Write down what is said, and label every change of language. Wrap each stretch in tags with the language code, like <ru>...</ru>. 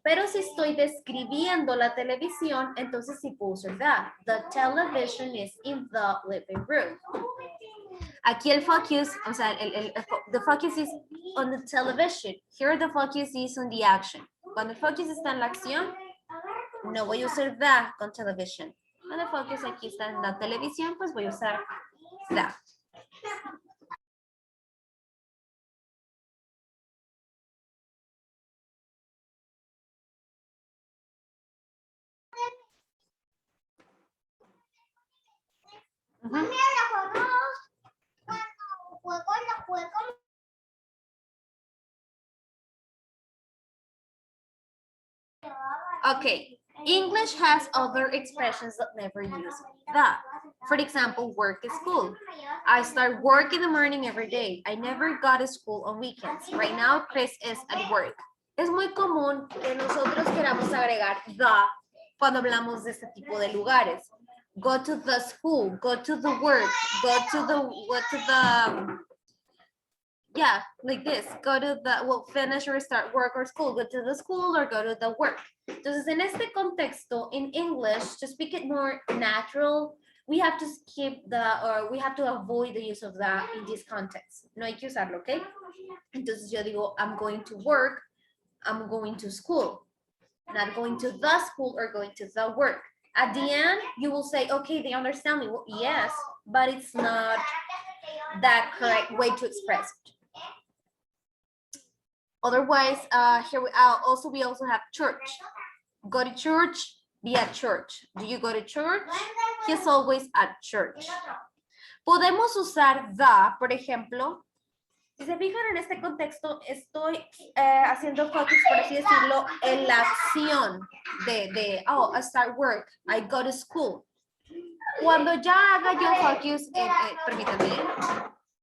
<es>Pero si estoy describiendo la televisión, entonces sí puedo usar that.</es> <en>The television is in the living room.</en> <es>Aquí el focus, o sea,</es> <en>the focus is on the television. Here the focus is on the action.</en> <es>Cuando el focus está en la acción, no voy a usar that con television. Cuando el focus aquí está en la televisión, pues voy a usar that.</es> <en>Okay, English has other expressions that never use that. For example, work is school. I start work in the morning every day. I never go to school on weekends. Right now, Chris is at work.</en> <es>Es muy común que nosotros queramos agregar the cuando hablamos de este tipo de lugares.</es> <en>Go to the school, go to the work, go to the yeah, like this. Go to the, well, finish or start work or school. Go to the school or go to the work.</en> <es>Entonces, en este contexto,</es> <en>in English, to speak it more natural, we have to skip or we have to avoid the use of that in this context.</en> <es>No hay que usarlo, ¿ok? Entonces, yo digo,</es> <en>I'm going to work, I'm going to school. Not going to the school or going to the work. At the end, you will say, okay, they understand me. Well, yes, but it's not that correct way to express it. Otherwise, here we also have church. Go to church, be at church. Do you go to church? He's always at church.</en> <es>Podemos usar the, por ejemplo, si se fijan en este contexto, estoy haciendo focus, por así decirlo, en la acción de</es> <en>I start work, I go to school.</en> <es>Cuando ya haga yo focus, permítanme.</es>